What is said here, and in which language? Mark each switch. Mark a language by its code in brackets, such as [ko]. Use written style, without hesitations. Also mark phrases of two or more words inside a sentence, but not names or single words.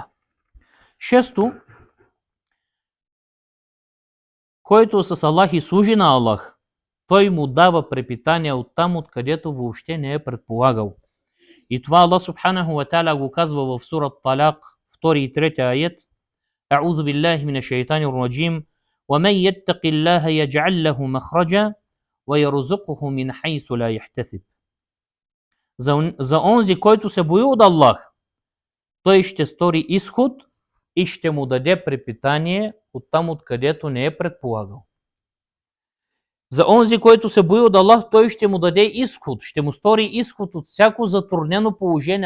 [bg] Шесто, който с Аллах и служи на Аллах, той му дава препитание от там, откъдето въобще не е предполагал. И това Аллах [ar] سبحانه وتعالى [bg] го казва в сурат Талак, 2 и 3 аят: [ar] أعوذ بالله من الشيطان الرجيم. وَمَنْ يَتَّقِ اللَّهَ يَجْعَلْ لَهُ مَخْرَجًا وَيَرْزُقْهُ مِنْ حَيْثُ لَا يَحْتَسِبُ. [bg] За онзи, който се бои от Аллах, той ще стори изход и ще му даде препитание от там, откъдето не е предполагал. За онзи, който се бои от Аллах, той ще му даде изход, ще му стори изход от всяко затруднено положение.